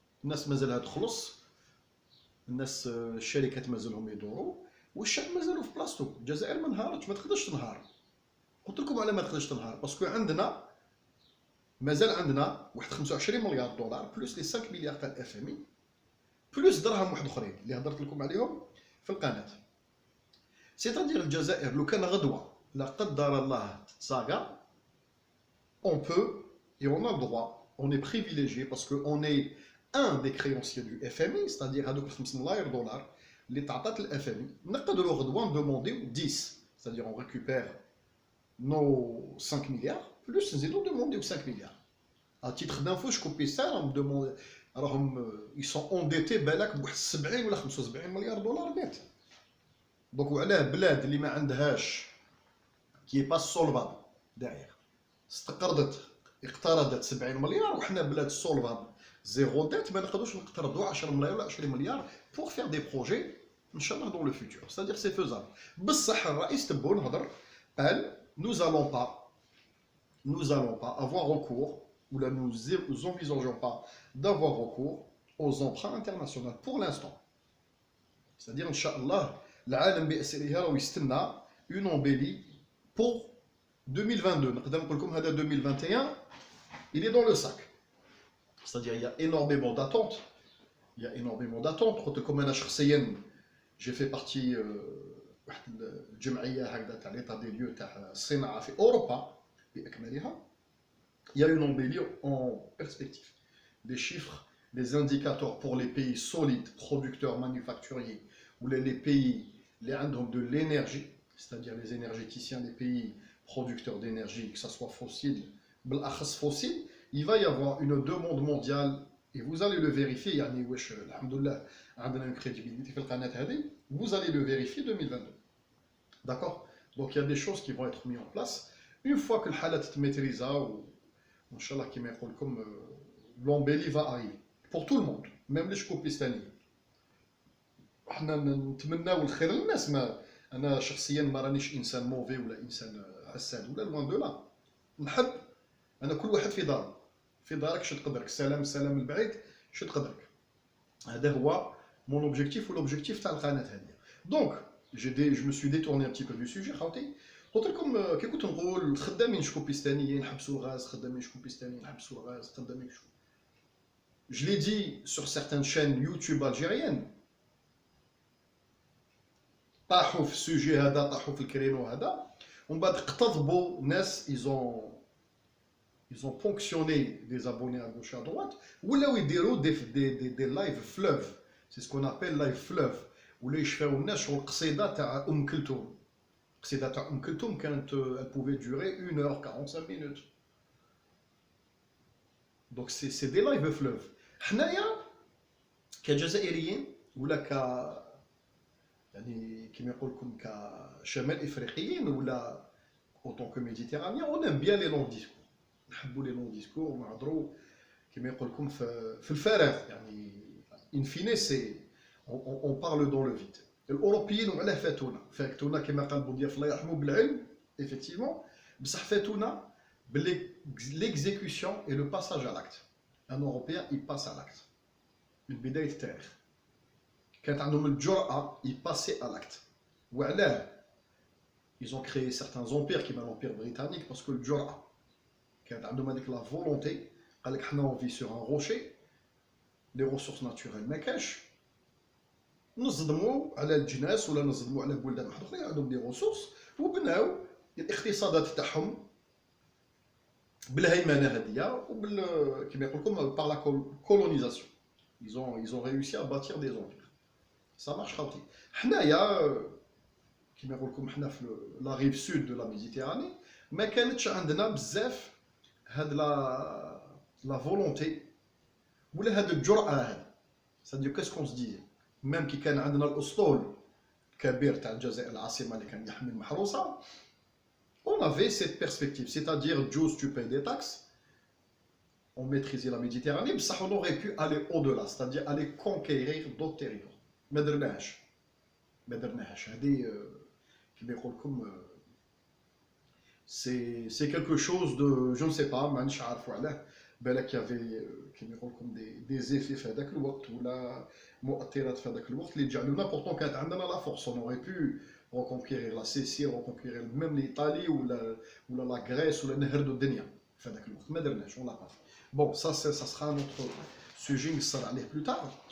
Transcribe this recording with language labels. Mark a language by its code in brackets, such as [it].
[ar] الناس مازالها تخلص، الناس الشركات مازالهم يدوروا والشعب مازالو في بلاصتو. الجزائر ما نهارتش ما تقدرش تنهار. قلت لكم على ما تقدرش تنهار باسكو عندنا مازال عندنا واحد 25 مليار دولار بلوس لي 5 مليار تاع الاف ام اي بلوس دراهم واحد اخرين اللي هضرت لكم عليهم في القناه. سيتادير الجزائر لو كان غدوه لا قدر الله تتساقا [fr] on peut et on a le droit, on est privilégié parce que on est un des créanciers du FMI, c'est-à-dire [ar] هذوك 5 ملاير دولار اللي تعطات الاف ام اي نقدروا غدوه ندومونديو 10 [fr] c'est-à-dire on récupère nos 5 milliards plus [ar] نزيدو ندومونديو [fr] 5 milliards. à titre d'info [ar] شكوبيستان راهم [fr] ils sont endettés [ar] بالك بواحد 70 ولا 75 مليار دولار نت. دونك وعلاه بلاد اللي ما عندهاش كي با سولفابل داير اقترضت 70 مليار وحنا بلاد سولفابل زيرو ديت ما نقدروش نقترضوا 10 مليار ولا 20 مليار [fr] pour faire des projets [ar] ان شاء الله [fr] dans le futur. c'est-à-dire c'est faisable. [ar] بصح الرئيس تبون هضر [fr] elle, nous allons pas avoir recours, ou là nous envisageons pas d'avoir recours aux emprunts internationaux pour l'instant. C'est-à-dire, Inch'Allah, [ar] العالم بأسرها راه يستنى [fr] une embellie pour 2022. [ar] نقدر نقول لكم هذا [fr] 2021 il est dans le sac. C'est-à-dire il y a énormément d'attentes. Il y a énormément d'attentes. [ar] قلت لكم انا شخصيا [fr] j'ai fait partie [ar] واحد الجمعيه هكذا تاع ليطا دي ليو تاع الصناعه في اوروبا باكملها. [fr] Il y a une embellie en perspective. Les chiffres, les indicateurs pour les pays solides, producteurs, manufacturiers, ou les pays donc de l'énergie, c'est-à-dire les énergéticiens des pays producteurs d'énergie, que ce soit fossile, fossile, il va y avoir une demande mondiale, et vous allez le vérifier, une crédibilité, vous allez le vérifier 2022. D'accord? Donc il y a des choses qui vont être mises en place. Une fois que le halat est maîtrisé, Inch'Allah, comme l'embellie va arriver. Pour tout le monde, même les shkoupistaniens. [ar] احنا نتمناو الخير للناس. ما انا شخصيا ما رانيش انسان موفي ولا انسان حساد ولا لوان دو لا. نحب انا كل واحد في دارك شد قدرك. السلام البعيد شد قدرك. هذا هو مون اوبجيكتيف والاوبجيكتيف تاع القناه هذه. دونك جو [fr] me suis détourné un petit peu du sujet [ar] خاوتي. قلت لكم كي كنت نقول خدامين شكوبيستانيين نحبسوا الغاز، خدامين شكوبيستانيين نحبسوا الغاز، خدامين شو. [fr] Je l'ai dit sur certaines chaînes YouTube algériennes. [ar] طاحوا في السوجي هذا، طاحوا في الكرينو هذا، ومن بعد اقتضبوا ناس [fr] ils ont ponctionné des abonnés à gauche et à droite, [ar] ولاو يديروا [fr] des live fleuves. C'est ce qu'on appelle live fleuve. [ar] ولا يشفاو الناس شغل قصيده تاع كلثوم. قصيده تاع كلثوم كانت [fr] elle pouvait durer 1h45 minutes. Donc c'est des live fleuves. [ar] حنايا كجزائريين ولا يعني كما يقول لكم كشمال افريقيين ولا اوتون كو ميديتيرانيان اون ام بيان لي لونغ ديسكور. نحبوا لي لونغ ديسكور ونهضروا كما يقول لكم في الفراغ. [fr] يعني ان فيني سي اون بارل دون لو فيد. [ar] الاوروبيين وعلاه فاتونا كما قال بوضياف الله يرحمه بالعلم ايفيكتيفمون، بصح فاتونا [fr] l'exécution et le passage à l'acte. Un Européen, il passe à l'acte. [ar] من بداية التاريخ كانت عندهم الجرأة يباسي [fr] à l'acte. وعلاه ils ont créé certains empires كيما l'empire britannique parce que [ar] الجرأة كانت عندهم هذيك [fr] la volonté. [ar] قال لك حنا [fr] on vit sur un rocher, les ressources naturelles [ar] ما كاش، نصدموا على الجناس ولا نصدموا على بلدان واحد اخرين عندهم دي ريسورس وبناو الاقتصادات تاعهم بالهيمنه هذه وبال كما يقول لكم [fr] par la colonisation. Ils ont réussi à bâtir des empires. Ça marche [ar] خاوتي. حنايا كما يقول لكم حنا في لا ريف سود دو لا ميديتيراني ما كانتش عندنا بزاف هاد لا فولونتي ولا هاد الجرأة هذه. [fr] c'est-à-dire qu'est-ce qu'on se disait même [ar] كي كان عندنا الاسطول كبير تاع الجزائر العاصمه اللي كان يحمي المحروسه. [fr] On avait cette perspective, c'est-à-dire, Jules, tu payes des taxes, on maîtrisait la Méditerranée, mais ça, on aurait pu aller au-delà, c'est-à-dire aller conquérir d'autres territoires. [ar] ما درناهاش. هذه كيما يقول لكم [fr] c'est quelque chose de je ne sais pas [ar] مانيش عارفوا علاه. بالك يافي كيما يقول لكم [fr] des effets [ar] في هذاك الوقت ولا مؤثرات في هذاك الوقت اللي جعلونا pourtant كانت عندنا [fr] la force. On aurait pu reconquérir la Sicile, reconquérir même l'Italie ou la Grèce ou la [ar] نهردوا الدنيا في هذاك الوقت. ما درناش [fr] on l'a pas fait. Bon, ça sera notre sujet [ar] نصر عليه [fr] plus tard.